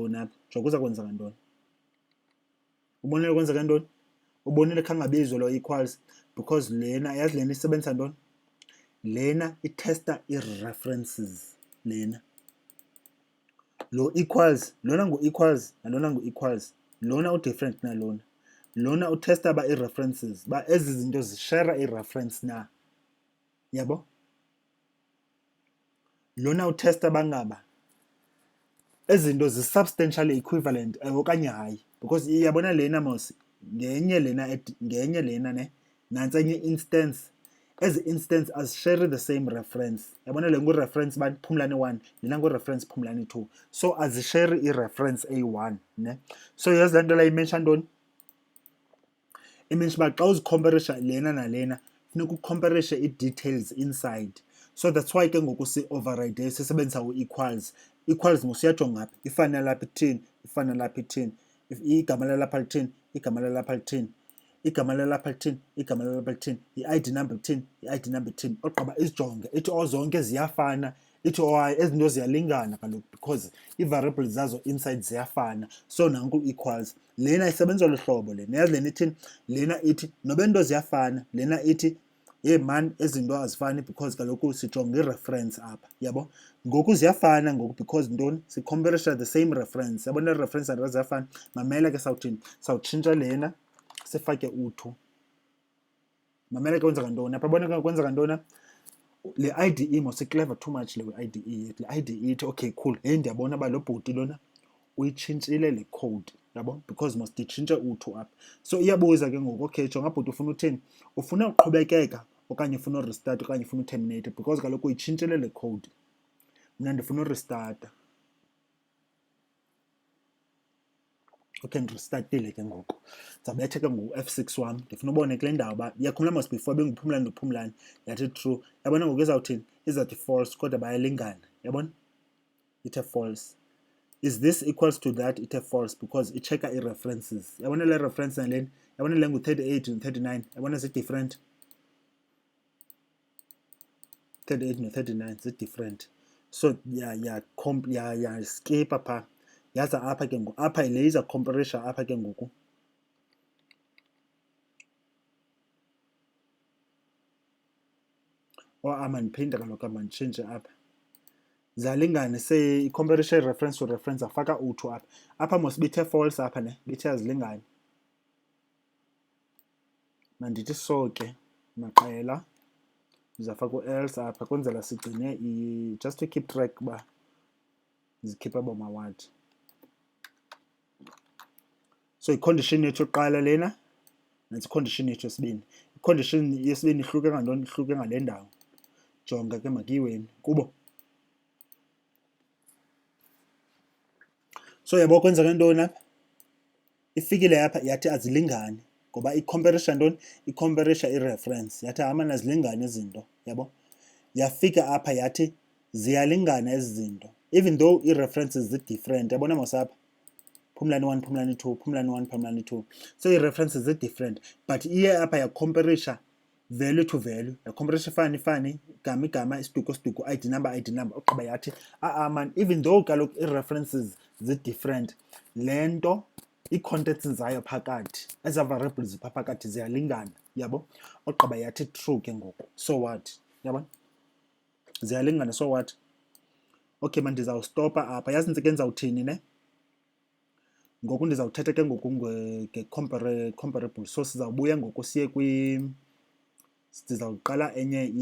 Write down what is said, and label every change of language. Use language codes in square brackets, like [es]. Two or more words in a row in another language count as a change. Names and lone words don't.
[xh] kwenza ntoni apha jonke uza kwenza ntoni ubonile kwenza ntoni ubonile khangabizwe lo [en] equals because [xh] lena yazi lena isebenzisa ntoni lena itesta i-references lena lo equals lona ngu-equals nalona ngu-equals lona u-different nalona lona utesta ba i-references ba ezi zinto zishare i-reference na yabo lona utesta bangaba ezinto zi- [en] substantially equivalent [xh] okanye hayi because iyabona lena mos ngenye lena ne nansi enye instance ezi instance azishare [en] the same reference [xh] yabona le ngu-reference bani Phumlani 1 lena ngu-reference Phumlani 2 so azishare i-reference A1 ne so yazi le nto la imention ntoni imention uba xa uzikhomparisha lena nalena funeka ukhomparishe i-details [en] inside so that's why [xh] ke ngoku si-override sisebenzisa u- [en] equals equals [xh] musiyajonga apha ifana lapha ithini ifana lapha ithini igama lalapha lithini igama lalapha lithini igama lalapha lithini igama lalapha lithini i- [en] ID number [xh] lithini i- [en] ID number [xh] lithini ogqiba izijonge ithi zonke ziyafana ithi ezinto ziyalingana kaloku because ii-variables zazo inside ziyafana so nanku equals lena isebenza luhlobo lena yazi lena ithini lena ithi noba into ziyafana lena ithi hey man ezinto azifani because kaloku sijonga i-reference apha yabo ngoku ziyafana ngoku because ntoni sikhomparisha [en] the same reference [xh] yabona i-reference and ziyafana mamela ke sawuthini sawutshintsha lena sifake u2 mamela ke kwenzeka ntoni apha yabona ke kwenzeka ntoni le IDE mos [en] clever too much [xh] le IDE yethu le IDE ithi [en] okay cool hey [xh] ndiyabona uba lo bhuti lona uyitshintshile le code yabo [en] because must [xh] itshintshe u2 apha so iyabuza ke ngoku okay jonga bhuti ufuna uthini ufuna uqhubekeka okanye ufuna urestart okanye ufuna uterminate because kaloku uyitshintshile le code mna ndifuna urestarta okay ndirestartile ke ngoku ndizawubetha ke ngoku F6 wam ndifuna ubone kule ndawo uba yakhumbula mos before benguphumlani nophumlani yathi true yabona ngoku izawuthini izawuthi false kodwa bayalingana yabona ithe [en] false is this equals to that [xh] ithe [en] false because [xh] ichecka i-references yabona le reference nalena yabona le ngu-38 no-39 yabona zi-different 38 no-39 zi-different so skipa phaa yaza apha ke ngoku apha le iza comparisha apha ke ngoku amandiphinda kaloku amanditshintshe apha zalingane i-comparisha i- [en] reference to reference [xh] afaka u2 apha apha mos bithe false apha ne bithe azilingane mandithi so ke maqela ndizafaka u-else apha kwenzela sigcine [en] just to keep track [xh] uba zikhipha bomawati so icondition yethu yokuqala lena nantsi icondition yethu yesibini icondition yesibini ihluke ngantoni ihluke ngale ndawo jonga ke makiyiweni kubo so yabo kwenzeka ntoni apha ifikile apha yathi azilingani ngoba i-comparisha ntoni i-comparisha i-reference yathi amana azilingane izinto yabo yafika apha yathi ziyalingana ezi zinto even though i-references zi-different yabona mos apha Phumlani 1 Phumlani 2 Phumlani 1 Phumlani 2 so i-references zi-different but iye apha yacomparisha [en] value to value [xh] yacomparisha ifani igama isiduko [en] ID number [xh] ogqiba yathi man even though kaloku i-references zi-different le nto ii-contents zayo phakathi eza variables zipha phakathi ziyalingana yabo ogqiba yathi true ke ngoku [en] so what [xh] yabona ziyalingana [en] so what okay man [xh] ndizawustopa apha yazi ntsike ndizawuthini ne ngoku ndizawuthetha ke ngoku nge- [en] comparable so [xh] sizawubuya ngoku siye sizawuqala enye